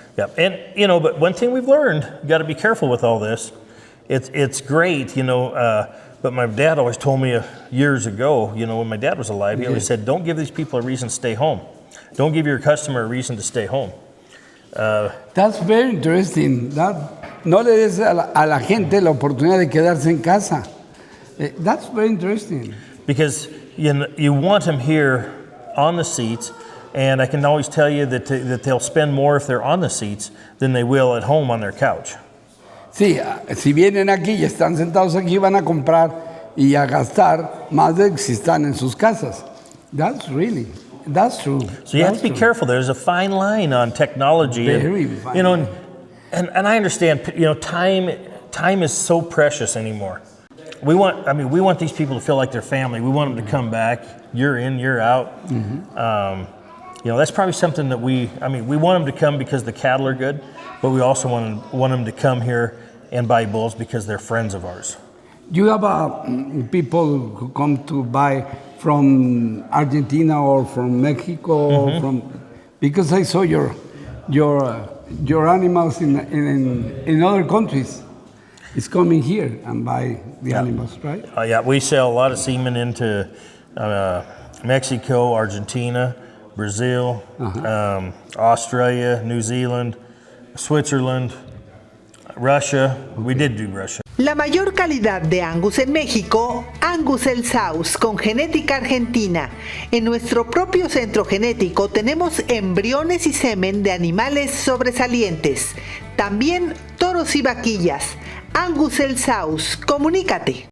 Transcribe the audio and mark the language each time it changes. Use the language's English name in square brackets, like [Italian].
[English] Yeah, and but one thing we've learned, you got to be careful with all this. It's great, but my dad always told me years ago, when my dad was alive, he always said, don't give these people a reason to stay home. Don't give your customer a reason to stay home. That's very interesting. [Spanish] No le des a la gente la oportunidad de quedarse en casa. [English] That's very interesting. Because you want them here on the seats, and I can always tell you that they'll spend more if they're on the seats than they will at home on their couch. [Spanish] Sí, si vienen aquí y están sentados aquí, van a comprar y a gastar más de si están en sus casas. [English] That's true. So you have to be careful. There's a fine line on technology. Very fine line. And I understand, time is so precious anymore. We want these people to feel like they're family. We want them to come back year in, year out. That's probably something that we want them to come because the cattle are good, but we also want them to come here and buy bulls because they're friends of ours. You have people who come to buy from Argentina or from Mexico, because I saw your animals in other countries. It's coming here and buy the animals, right? We sell a lot of semen into Mexico, Argentina, Brazil, Australia, New Zealand, Switzerland, Russia. We did do Russia. [Spanish] La mayor calidad de Angus en México, Angus el Saus, con genética argentina. En nuestro propio centro genético tenemos embriones y semen de animales sobresalientes. También toros y vaquillas. Angus el Saus, comunícate.